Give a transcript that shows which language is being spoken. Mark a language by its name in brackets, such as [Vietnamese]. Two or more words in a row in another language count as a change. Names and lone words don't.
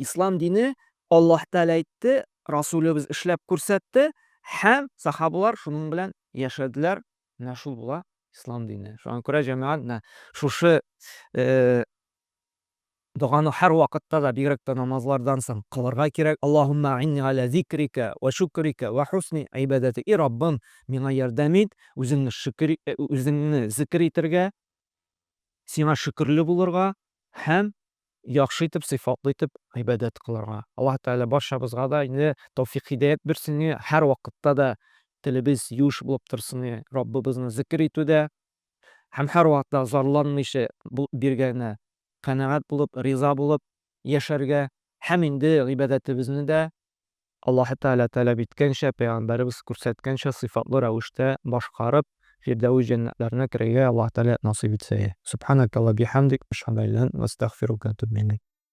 [Tatar] Ислам дине Аллаһ Тәгалә әйтте, Расулыбыз эшләп күрсәтте һәм сахабалар шуның белән яшәделәр. Менә шул була ислам дине. Шуңа күрә җәмәгать, шушы дуганы һәр вакытта да, бигрәк тә намазлардан соң кылырга кирәк. [Arabic] اللهم أعني على ذكرك وشكرك وحسن عبادتك. [Tatar] И Раббым, миңа ярдәм ит, үзеңне зикр итәргә, сиңа шөкерле булырга һәм яхшы итеп, сыйфатлы итеп ибадат кылырга. Аллаһ Тәгалә барчабызга да инде тәүфыйк һидаят бирсен, һәр вакытта да телебез юш булып торсын, Раббыбызны зикр итүдә һәм һәр вакытта зарланмыйча биргәненә канәгать булып, риза булып яшәргә һәм инде гыйбадәтебезне дә [Uzbek] Alloh Taala talab etganчә, [Tatar] Peygamberimiz күрсәткәнчә сыйфатлы рәвештә башкарып, Фирдәүс җәннәтләренә керергә Аллаһ Таала насыйп итсә. [Arabic] سبحانك وبحمدك، أشهد أن لا إله إلا أنت، أستغفرك وأتوب إليك.